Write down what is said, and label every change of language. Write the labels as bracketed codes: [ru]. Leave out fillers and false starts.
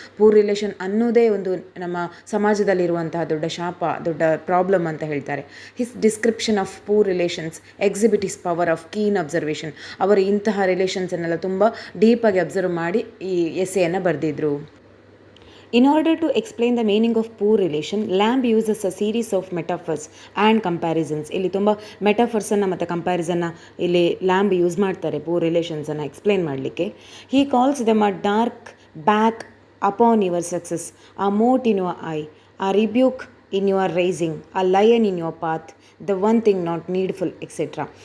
[kn] Poor relation ಅನ್ನೋದೇ ಒಂದು ನಮ್ಮ ಸಮಾಜದಲ್ಲಿರುವಂತಹ ದೊಡ್ಡ ಶಾಪ, ದೊಡ್ಡ ಪ್ರಾಬ್ಲಮ್ ಅಂತ ಹೇಳ್ತಾರೆ. [en] His description of poor relations exhibit his power of keen observation. [kn] ಅವರು ಇಂತಹ ರಿಲೇಷನ್ಸನ್ನೆಲ್ಲ ತುಂಬ ಡೀಪಾಗಿ ಅಬ್ಸರ್ವ್ ಮಾಡಿ ಈ ಎಸ್ಸೆಯನ್ನು ಬರೆದಿದ್ರು. [en] In order to explain the meaning of poor relation, Lamb uses a series of metaphors and comparisons. [kn] ಇಲ್ಲಿ ತುಂಬ ಮೆಟಾಫರ್ಸನ್ನು ಮತ್ತು ಕಂಪ್ಯಾರಿಸನ್ನ ಇಲ್ಲಿ ಲ್ಯಾಂಬ್ ಯೂಸ್ ಮಾಡ್ತಾರೆ ಪೂರ್ ರಿಲೇಷನ್ಸನ್ನು ಎಕ್ಸ್ಪ್ಲೇನ್ ಮಾಡಲಿಕ್ಕೆ. [en] He calls them a dark back upon your success, a mote in your eye, a rebuke in your rising, a lion in your path, the one thing not needful etcetera.